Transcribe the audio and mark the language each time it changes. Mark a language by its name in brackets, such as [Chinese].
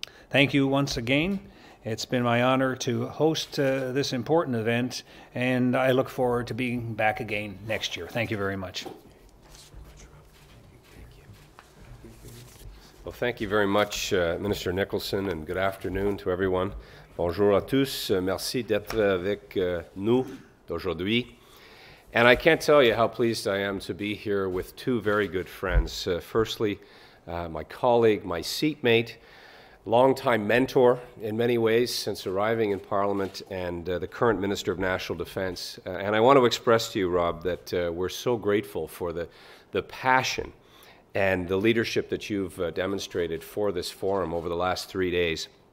[English] Thank you once again. It's been my honor to host this important event, and I look forward to being back again next year. Thank you very much. Well, thank you very much, Minister Nicholson, and good afternoon to everyone. [French] Bonjour à tous. Merci d'être avec nous aujourd'hui. [English] And I can't tell you how pleased I am to be here with two very good friends. Firstly, my colleague, my seatmate, longtime mentor in many ways since arriving in Parliament, and the current Minister of National Defence. And I want to express to you, Rob, that we're so grateful for the passion and the leadership that you've demonstrated for this forum over the last 3 days.